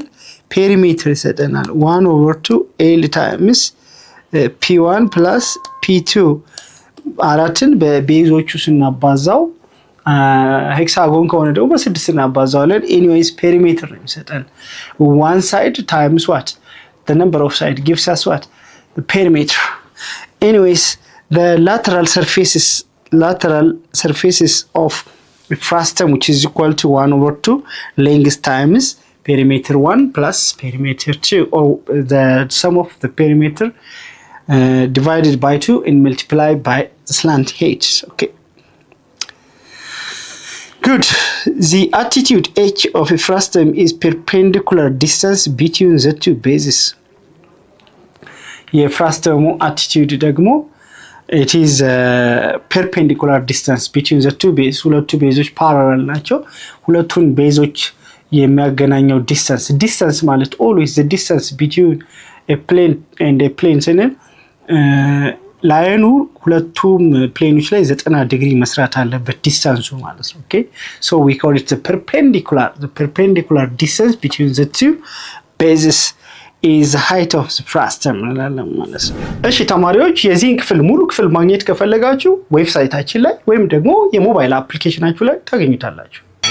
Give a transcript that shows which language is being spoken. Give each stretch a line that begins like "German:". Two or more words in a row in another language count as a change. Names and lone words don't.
Amharic: ፔሪሜትር ይሰጠናል።
English: 1/2 l times p1 plus p2
Amharic: አራትን በቤዞቹ ስናባዛው ሄክሳጎን ከሆነ ደግሞ በ6 እናባዛዋለን። ኤኒዌይስ ፔሪሜትር ነው የሚሰጠን።
English: one side times what? the number of side gives us what? the perimeter. Anyways, the lateral surfaces of a frustum which is equal to 1/2 length times perimeter 1 plus perimeter 2, or the sum of the perimeter divided by 2 and multiplied by the slant height. Okay, good. The attitude h of a frustum is perpendicular distance between the two bases.
Amharic: የፍራስተሙ attitude ደግሞ
English: it is perpendicular distance between the two bases.
Amharic: ሁለቱ ቤዞች parallel ናቸው። ሁለቱን ቤዞች የሚያገናኘው distance ማለት
English: always the distance between a plane and a plane
Amharic: ስንል ላይኑ ሁለቱም ፕሌኖች ላይ 90 ዲግሪ መስራት አለበት ዲስታንሱ ማለት ነው።
English: okay so we call it the perpendicular distance between the two bases is the height of the frustum
Amharic: እንላለን ማለት ነው። እሺ ተማሪዎች የዚህን ክፍል ሙሉ ክፍል ማግኘት ከፈለጋችሁ ዌብሳይታችን ላይ ወይም ደግሞ የሞባይል አፕሊኬሽናችሁ ላይ ታገኙታላችሁ።